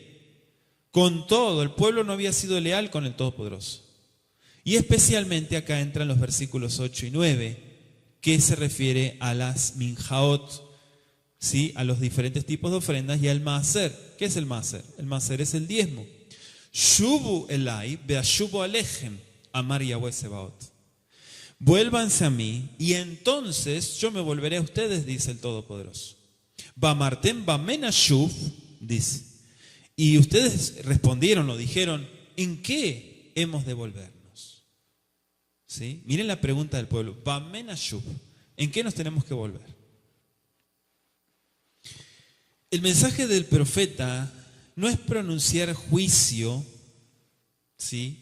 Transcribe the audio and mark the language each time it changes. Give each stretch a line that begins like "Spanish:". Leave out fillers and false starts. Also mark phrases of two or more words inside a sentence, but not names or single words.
Spanish: Con todo, el pueblo no había sido leal con el Todopoderoso. Y especialmente acá entran los versículos 8 y 9, que se refiere a las minjaot, ¿sí? A los diferentes tipos de ofrendas y al maaser. ¿Qué es el maaser? El maaser es el diezmo.
Hebrew: שובו אלי ואשובה אליכם אמר יהוה צבאות.
Spanish: Vuélvanse a mí y entonces yo me volveré a ustedes, dice el Todopoderoso.
Hebrew: ואמרתם במה נשוב,
Spanish: dice. Y ustedes respondieron o dijeron, ¿en qué hemos de volvernos? ¿Sí? Miren la pregunta del pueblo.
Hebrew: במה נשוב,
Spanish: ¿en qué nos tenemos que volver? El mensaje del profeta no es pronunciar juicio, ¿sí?